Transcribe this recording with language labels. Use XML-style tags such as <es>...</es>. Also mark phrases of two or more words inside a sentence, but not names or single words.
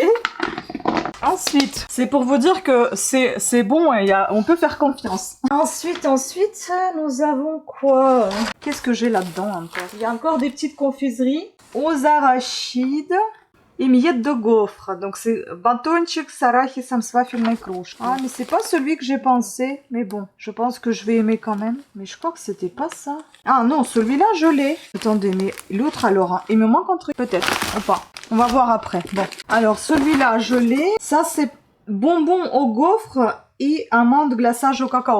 <fr>Ensuite, c'est pour vous dire que c'est bon et on peut faire confiance. Ensuite, nous avons quoi? Qu'est-ce que j'ai là-dedans encore? Il y a encore des petites confiseries aux arachides. Et miettes de gaufre. Donc c'est</fr> <ru>батончик с арахисом с вафельной кружкой.</ru> <fr>Ah mais c'est pas celui que j'ai pensé. Mais bon, je pense que je vais aimer quand même. Mais je crois que c'était pas ça. Ah non, celui-là je l'ai. Attendez, mais l'autre alors, hein. Il me manque un truc peut-être. Ou pas. On va voir après. Bon. Alors celui-là je l'ai. Ça c'est bonbons au gaufre et amande glaçage au cacao.</fr>